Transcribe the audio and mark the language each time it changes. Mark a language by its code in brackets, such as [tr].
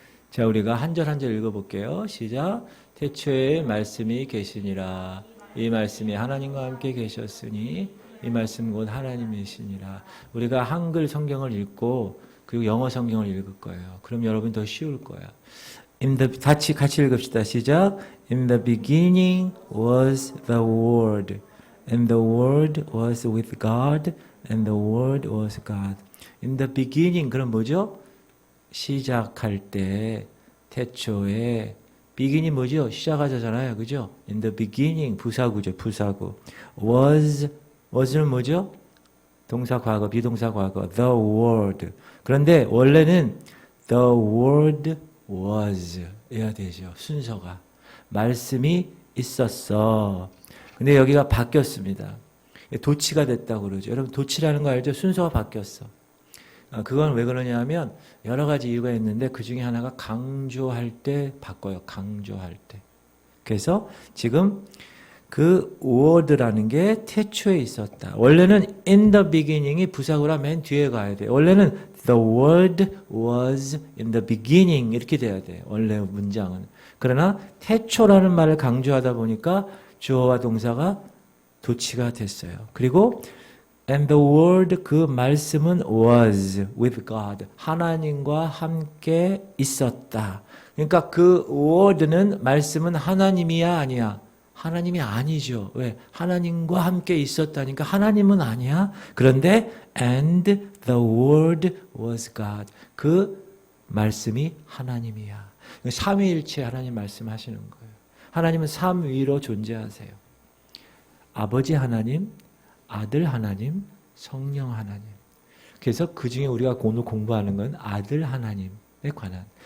[ko] 자, 우리가 한 절 한 절 읽어볼게요. 시작. 태초에 말씀이 계시니라. 이 말씀이 하나님과 함께 계셨으니 이 말씀 곧 하나님이시니라. 우리가 한글 성경을 읽고 그리고 영어 성경을 읽을 거예요. 그럼 여러분 더 쉬울 거야. 같이 읽읍시다. 시작. [en] In the beginning was the Word, and the Word was with God, and the Word was God. In the beginning, [ko] 그럼 뭐죠? 시작할 때, 태초에, beginning 뭐죠? 시작하자잖아요. 그죠? [en] In the beginning, [ko] 부사구죠. 부사구. was는 뭐죠? 동사 과거, 비동사 과거. [en] The word. [ko] 그런데 원래는 [en] the word was [ko] 해야 되죠. 순서가. 말씀이 있었어. 근데 여기가 바뀌었습니다. 도치가 됐다고 그러죠. 여러분 도치라는 거 알죠? 순서가 바뀌었어. 그건 왜 그러냐 하면 여러 가지 이유가 있는데 그 중에 하나가 강조할 때 바꿔요. 강조할 때. 그래서 지금 그 word라는 게 태초에 있었다. 원래는 [en] in the beginning [ko] 이 부사구라 맨 뒤에 가야 돼요. 원래는 [en] the word was in the beginning [ko] 이렇게 돼야 돼요. 원래 문장은. 그러나 태초라는 말을 강조하다 보니까 주어와 동사가 도치가 됐어요. 그리고 [en] And the word, [ko] 그 말씀은 [en] was with God. [ko] 하나님과 함께 있었다. 그러니까 그 word는 말씀은 하나님이야 아니야? 하나님이 아니죠. 왜? 하나님과 함께 있었다니까 하나님은 아니야. 그런데 [en] and the word was God. [ko] 그 말씀이 하나님이야. 삼위일체 하나님 말씀하시는 거예요. 하나님은 삼위로 존재하세요. 아버지 하나님, 아들 하나님, 성령 하나님. 그래서 그 중에 우리가 오늘 공부하는 건 아들 하나님에 관한.